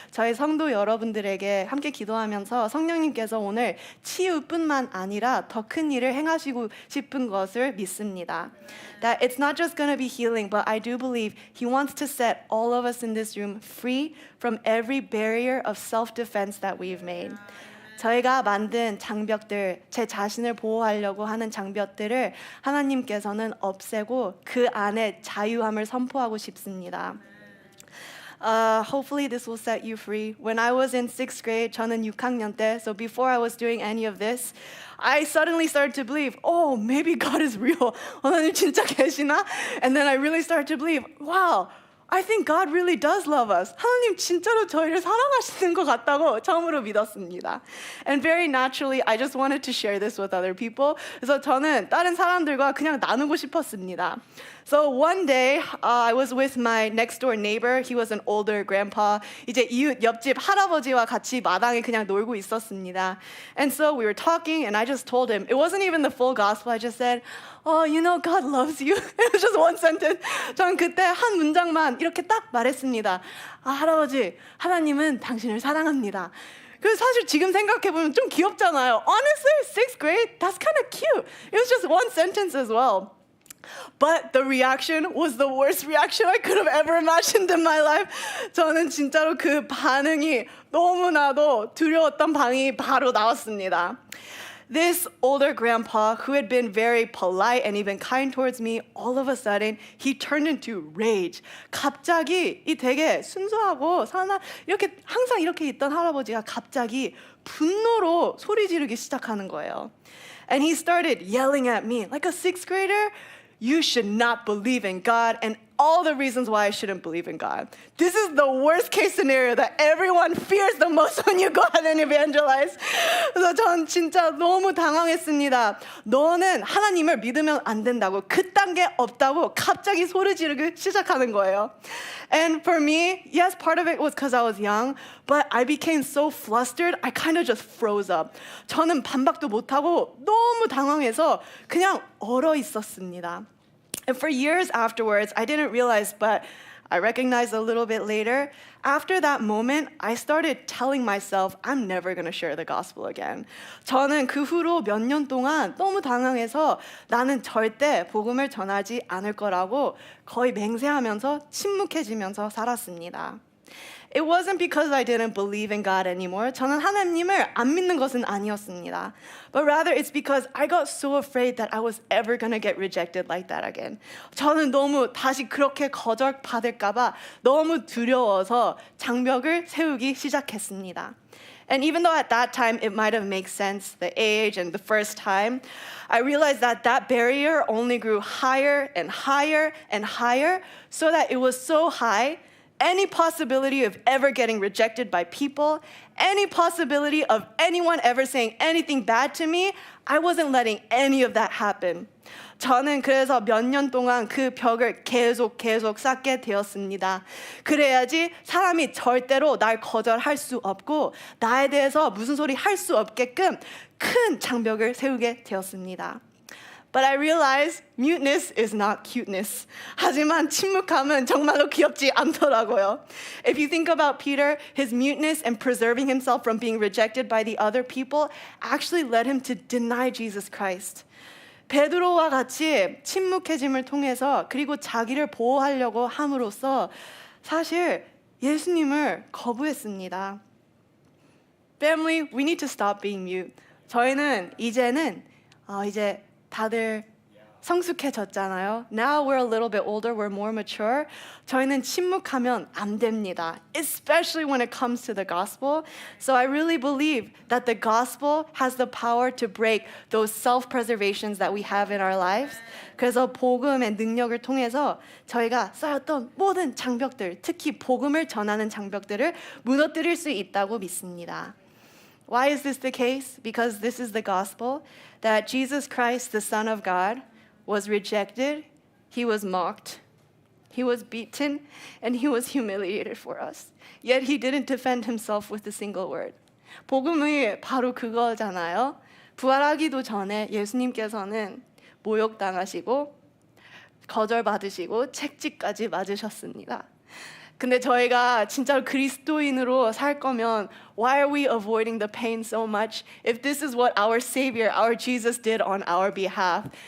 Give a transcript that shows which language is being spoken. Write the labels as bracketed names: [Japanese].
[Korean] 저희 성도 여러분들에게 함께 기도하면서 성령님께서 오늘 치유뿐만 아니라 더 큰 일을 행하시고 싶은 것을 믿습니다. [English] That it's not just going to be healing, but I do believe He wants to set all of us in this room free from every barrier of self-defense that we've made. [Korean] 저희가 만든 장벽들, 제 자신을 보호하려고 하는 장벽들을 하나님께서는 없애고 그 안에 자유함을 선포하고 싶습니다. [English] Hopefully this will set you free. When I was in 6th grade, [Korean] 저는 6학년 때, [English] so before I was doing any of this, I suddenly started to believe, oh, maybe God is real. [Korean] 하나님 진짜 계시나? [English] And then I really started to believe, wow, I think God really does love us. [Korean] 하나님 진짜로 저희를 사랑하시는 것 같다고 처음으로 믿었습니다. [English] And very naturally, I just wanted to share this with other people. [Korean] 그래서 저는 다른 사람들과 그냥 나누고 싶었습니다. [English] So one day, I was with my next door neighbor. He was an older grandpa. [Korean] 이제 이웃 옆집 할아버지와 같이 마당에 그냥 놀고 있었습니다. [English] And so we were talking, and I just told him, it wasn't even the full gospel. I just said, oh, you know, God loves you. It was just one sentence. [Korean] 전 그때 한 문장만 이렇게 딱 말했습니다. 아, 할아버지, 하나님은 당신을 사랑합니다. 그래서 사실 지금 생각해보면 좀 귀엽잖아요. [English] Honestly, 6th grade, that's kind of cute. It was just one sentence as well. But the reaction was the worst reaction I could have ever imagined in my life. [Korean] 저는 진짜로 그 반응이 너무나도 두려웠던 반응이 바로 나왔습니다. [English] This older grandpa, who had been very polite and even kind towards me, all of a sudden, he turned into rage. [Korean] 갑자기 이 되게 순수하고 이렇게 항상 이렇게 있던 할아버지가 갑자기 분노로 소리 지르기 시작하는 거예요. [English] And he started yelling at me like a 6th grader. You should not believe in God, and all the reasons why I shouldn't believe in God. This is the worst case scenario that everyone fears the most when you go out and evangelize. [Korean] 그래서 전 진짜 너무 당황했습니다. 너는 하나님을 믿으면 안 된다고, 그딴 게 없다고 갑자기 소리 지르기 시작하는 거예요. [English] And for me, yes, part of it was because I was young, but I became so flustered, I kind of just froze up. [Korean] 저는 반박도 못하고 너무 당황해서 그냥 얼어 있었습니다. [English] And for years afterwards, I didn't realize, but I recognized a little bit later. After that moment, I started telling myself, I'm never going to share the gospel again. [Korean] 저는 그 후로 몇 년 동안 너무 당황해서 나는 절대 복음을 전하지 않을 거라고 거의 맹세하면서 침묵해지면서 살았습니다. [English] It wasn't because I didn't believe in God anymore. [Korean] 저는 하나님을 안 믿는 것은 아니었습니다. [English] But rather it's because I got so afraid that I was ever going to get rejected like that again. [Korean] 저는 너무 다시 그렇게 거절받을까 봐 너무 두려워서 장벽을 세우기 시작했습니다. [English] And even though at that time it might have made sense, the age and the first time, I realized that that barrier only grew higher and higher and higher, so that it was so high, any possibility of ever getting rejected by people, any possibility of anyone ever saying anything bad to me, I wasn't letting any of that happen. [Korean] 저는 그래서 몇 년 동안 그 벽을 계속 쌓게 되었습니다. 그래야지 사람이 절대로 날 거절할 수 없고 나에 대해서 무슨 소리 할 수 없게끔 큰 장벽을 세우게 되었습니다. [English] But I realized muteness is not cuteness. [Korean] 하지만 침묵함은 정말로 귀엽지 않더라고요. [English] If you think about Peter, his muteness and preserving himself from being rejected by the other people actually led him to deny Jesus Christ. [Korean] 베드로와 같이 침묵해짐을 통해서 그리고 자기를 보호하려고 함으로써 사실 예수님을 거부했습니다. [English] Family, we need to stop being mute. [Korean] 저희는 이제는 이제 다들 성숙해졌잖아요. [English] Now we're a little bit older, we're more mature. [Korean] 저희는 침묵하면 안 됩니다. [English] Especially when it comes to the gospel. So I really believe that the gospel has the power to break those self-preservations that we have in our lives. [Korean] 그래서 복음의 능력을 통해서 저희가 쌓였던 모든 장벽들, 특히 복음을 전하는 장벽들을 무너뜨릴 수 있다고 믿습니다. [English] Why is this the case? Because this is the gospel, that Jesus Christ, the Son of God, was rejected, he was mocked, he was beaten, and he was humiliated for us. Yet he didn't defend himself with a single word. [Korean] 복음이 바로 그거잖아요. 부활하기도 전에 예수님께서는 모욕당하시고 거절받으시고 책찍까지 맞으셨습니다. 근데 저희가 진짜로 그리스도인으로 살 거면 [English] why are we avoiding the pain so much if this is what our Savior, our Jesus did on our behalf?